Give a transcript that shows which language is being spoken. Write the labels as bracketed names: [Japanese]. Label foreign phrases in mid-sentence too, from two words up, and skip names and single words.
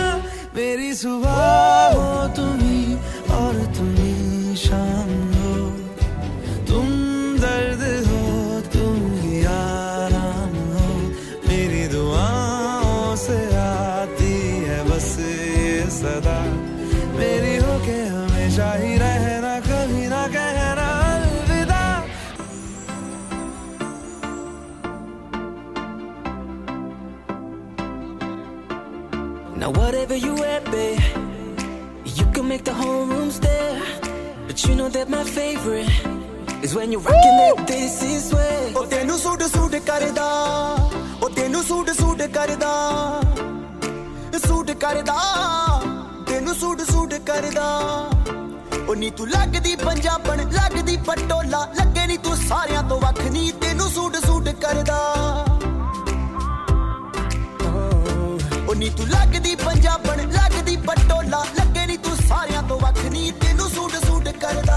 [Hindi] मेरी सुबह हो तुम्ही और तुम्ही शाम हो, तुम दर्द हो तुम ही आराम हो। मेरी दुआओं से आती है बस ये सदा, मेरी होके हमेशा ही रहना, कभी ना कहना अलविदा। [English] Now whatever you at, babe, you can make the whole room stare. But you know that my favorite is when you're rocking that this is way. [Punjabi] ਓ ਤੈਨੂੰ ਸੂਟ ਸੂਟ ਕਰਦਾ, ਓ ਤੈਨੂੰ ਸੂਟ ਸੂਟ ਕਰਦਾ, ਸੂਟ ਕਰਦਾ, ਤੈਨੂੰ ਸੂਟ ਸੂਟ ਕਰਦਾ। ਓ ਨੀ ਤੂੰ ਲਗਦੀ ਪੰਜਾਬਣ ਲਗਦੀ ਪਟੋਲਾ, ਲੱਗੇ ਨੀ ਤੂੰ ਸਾਰੀਆਂ ਤੋ ਵੱਖ ਨੀ, ਤੈਨੂੰ ਸੂਟ ਸੂਟ ਕਰਦਾ। ਓ ਨੀ ਤੂੰ ਲਗਦੀ ਪੰਜਾਬਣ ਲਗਦੀ ਪਟੋਲਾ, ਲੱਗੇ ਨੀ ਤੂੰ ਸਾਰੀਆਂ ਤੋ ਵੱਖ ਨੀ, ਤੈਨੂੰ ਸੂਟ ਸੂਟ ਕਰਦਾ।